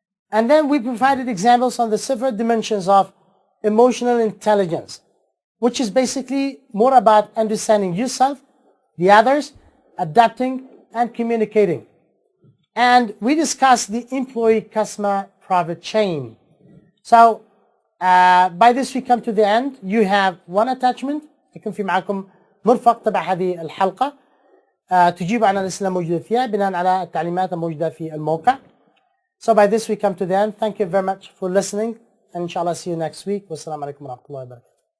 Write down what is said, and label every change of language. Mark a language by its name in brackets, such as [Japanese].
[English] And then we provided examples on the several dimensions of emotional intelligence, which is basically more about understanding yourself, the others, adapting, and communicating. And we discussed the employee customer profit chain. So by this we come to the end. You have one attachment. [Arabic] يكون في معكم مرفق تبع هذه الحلقة. تجيب عن الأسئلة الموجودة فيها بناء على التعليمات الموجودة في الموقع. [English] So by this we come to the end. Thank you very much for listening and inshallah see you next week. [Arabic] Wassalamu alaikum wa rahmatullahi wa barakatuh.